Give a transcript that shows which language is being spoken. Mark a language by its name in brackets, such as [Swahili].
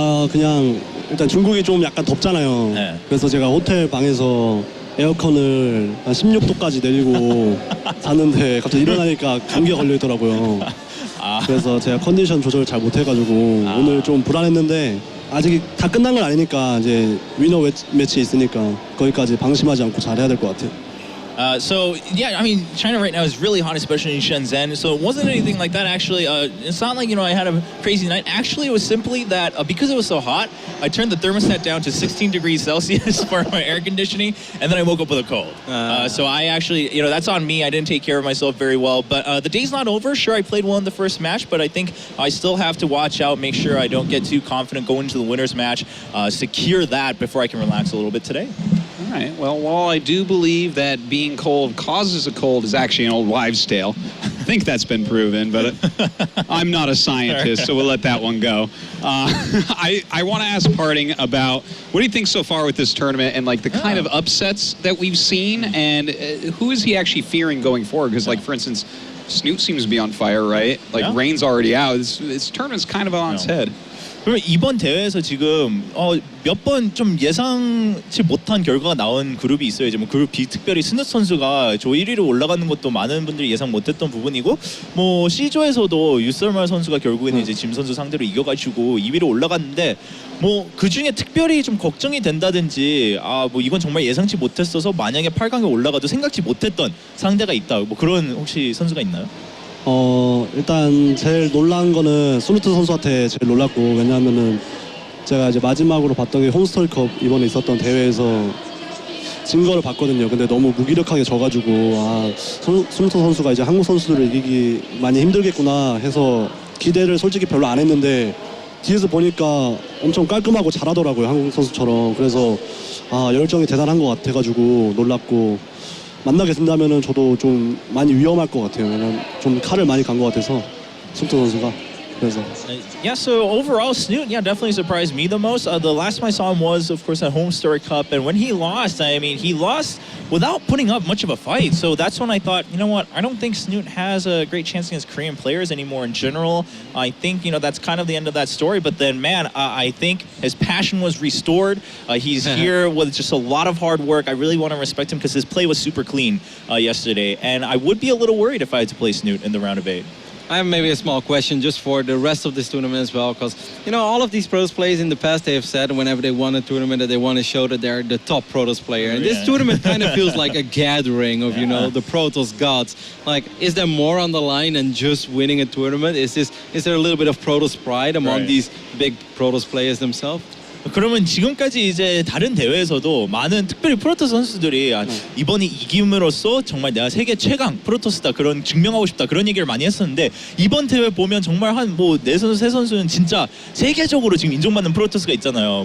[Korean] 그냥 일단 중국이 좀 약간 덥잖아요. 그래서 제가 호텔 방에서 에어컨을 한 16도까지 내리고 잤는데 갑자기 일어나니까 감기가 걸려 있더라고요. 그래서 제가 컨디션 조절을 잘 못해가지고 오늘 좀 불안했는데 아직 다 끝난 건 아니니까 이제 위너 매치 있으니까 거기까지 방심하지 않고 잘해야 될 것 같아요. [English] So, yeah, I mean, China right now is really hot, especially in Shenzhen. So it wasn't anything like that, actually. It's not like, I had a crazy night. Actually, it was simply that because it was so hot, I turned the thermostat down to 16 degrees Celsius for my air conditioning, and then I woke up with a cold. So I actually, that's on me. I didn't take care of myself very well. But the day's not over. Sure, I played well in the first match, but I think I still have to watch out, make sure I don't get too confident going into the winner's match, secure that before I can relax a little bit today. All right. Well, while I do believe that being cold causes a cold is actually an old wives' tale, I think that's been proven, but I'm not a scientist, so we'll let that one go. I want to ask PartinG about what do you think so far with this tournament and like the kind of upsets that we've seen, and who is he actually fearing going forward? Because, like, for instance, Snoot seems to be on fire, right? Like, Rain's already out. This tournament's kind of on its head. [Korean] 그러면 이번 대회에서 지금 몇 번 좀 예상치 못한 결과가 나온 그룹이 있어요. 이제 뭐 그룹 B 특별히 스누 선수가 조 1위로 올라가는 것도 많은 분들이 예상 못했던 부분이고, 뭐 C조에서도 유설말 선수가 결국에는 이제 짐 선수 상대로 이겨가지고 2위로 올라갔는데, 뭐 그 중에 특별히 좀 걱정이 된다든지, 뭐 이건 정말 예상치 못했어서 만약에 8강에 올라가도 생각지 못했던 상대가 있다, 뭐 그런 혹시 선수가 있나요? 일단 제일 놀란 거는 솔루트 선수한테 제일 놀랐고, 왜냐하면은 제가 이제 마지막으로 봤던 게 홈스토리컵 이번에 있었던 대회에서 진 거를 봤거든요. 근데 너무 무기력하게 져가지고 솔루트 선수가 이제 한국 선수들을 이기기 많이 힘들겠구나 해서 기대를 솔직히 별로 안 했는데 뒤에서 보니까 엄청 깔끔하고 잘하더라고요, 한국 선수처럼. 그래서 열정이 대단한 것 같아가지고 놀랐고, 만나게 된다면은 저도 좀 많이 위험할 것 같아요. 왜냐면 좀 칼을 많이 간 것 같아서 솔루트 선수가. 그래서. [English] Yeah, so overall, Snoot, definitely surprised me the most. The last time I saw him was, of course, at Home Story Cup, and when he lost, I mean, he lost without putting up much of a fight. So that's when I thought, you know what, I don't think Snoot has a great chance against Korean players anymore in general. I think, that's kind of the end of that story. But then, man, I think his passion was restored. He's here with just a lot of hard work. I really want to respect him because his play was super clean yesterday. And I would be a little worried if I had to play Snoot in the round of 8. I have maybe a small question just for the rest of this tournament as well, because all of these Protoss players in the past, they have said whenever they won a tournament that they want to show that they're the top Protoss player. And this tournament kind of feels like a gathering of the Protoss gods. Like, is there more on the line than just winning a tournament? Is there a little bit of Protoss pride among these big Protoss players themselves? [Korean] 그러면 지금까지 이제 다른 대회에서도 많은 특별히 프로토스 선수들이 이번에 이김으로써 정말 내가 세계 최강 프로토스다 그런 증명하고 싶다 그런 얘기를 많이 했었는데 이번 대회 보면 정말 한 뭐 네 선수 세 선수는 진짜 세계적으로 지금 인정받는 프로토스가 있잖아요.